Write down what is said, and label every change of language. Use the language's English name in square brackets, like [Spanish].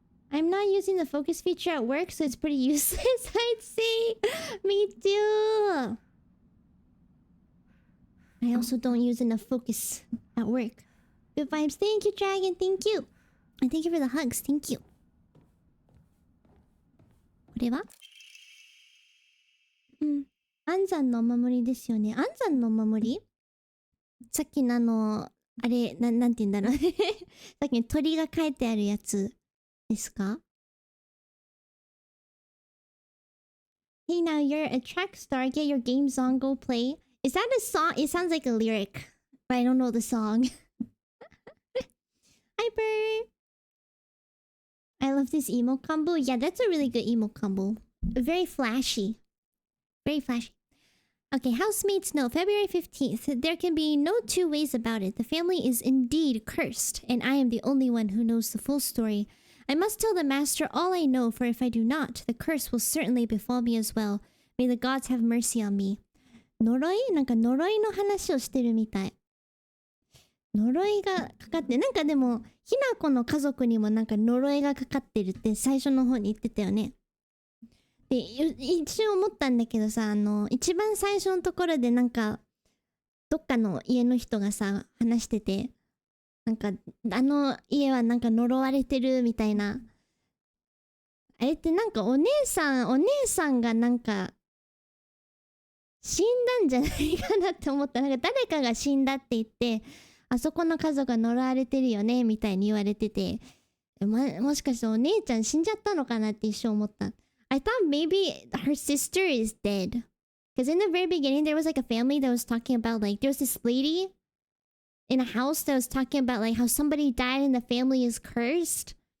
[English] I'm not using the focus feature at work, so it's pretty useless, I'd say. Me too. I also don't use enough focus at work. Good vibes. Thank you, Dragon. Thank you. And thank you for the hugs. Thank you. [Japanese] これは安産のお守りですよね。安産のお守りさっきのあれ、なんて言うんだろう。さっきの鳥が書いてあるやつですか？ [English] Hey, now you're a track star. Get your games on. Go play. Is that a song? It sounds like a lyric, but I don't know the song. Hyper. I love this emo combo. Yeah, that's a really good emo combo. Very flashy. Very flashy. Okay, housemates know. February 15th. There can be no two ways about it. The family is indeed cursed, and I am the only one who knows the full story. I must tell the master all I know, for if I do not, the curse will certainly befall me as well. May the gods have mercy on me. [Japanese] 呪い？なんか呪いの話をしてるみたい。呪いがかかって、なんかでも、ひなこの家族にもなんか呪いがかかってるって最初の方に言ってたよね。で、一瞬思ったんだけどさ、一番最初のところでなんか、どっかの家の人がさ、話してて、なんか、家はなんか呪われてるみたいな。あれってなんかお姉さんがなんか、死んだんじゃないかなって思った。なんか誰かが死んだって言って、あそこの家族が呪われてるよね、みたいに言われてて、もしかしてお姉ちゃん死んじゃったのかなって一瞬思った。 [English] I thought maybe her sister is dead. Because in the very beginning, there was like a family that was talking about like, there was this lady in a house that was talking about like how somebody died and the family is cursed.